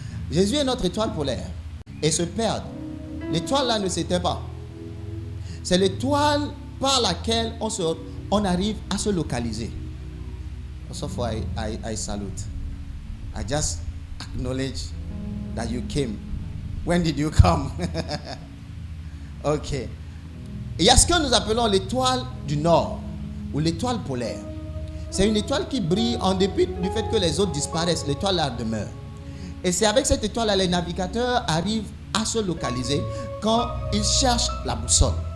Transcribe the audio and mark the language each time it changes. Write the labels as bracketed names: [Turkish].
[French] Jésus est notre étoile polaire et se perd. L'étoile là ne s'éteint pas. C'est l'étoile par laquelle on arrive à se localiser. [English] So far, I salute. I just acknowledge that you came. When did you come? Ok. [French] Il y a ce que nous appelons l'étoile du Nord ou l'étoile polaire. C'est une étoile qui brille en dépit du fait que les autres disparaissent. L'étoile là demeure. Et c'est avec cette étoile là les navigateurs arrivent à se localiser quand ils cherchent la boussole.